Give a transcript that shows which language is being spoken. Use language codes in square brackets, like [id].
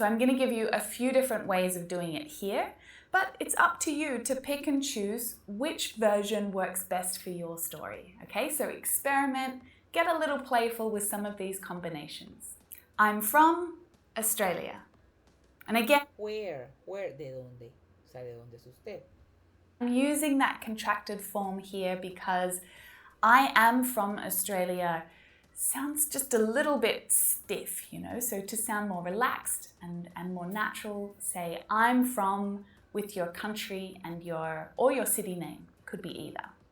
[en] So I'm going to give you a few different ways of doing it here, but it's up to you to pick and choose which version works best for your story. Okay, so experiment, get a little playful with some of these combinations. I'm from Australia. And again, [es] Where, de dónde, o sea, de dónde es usted. [en] I'm using that contracted form here because I am from Australia sounds just a little bit stiff, you know, so to sound more relaxed and more natural, say I'm from with your country and your city name, could be either.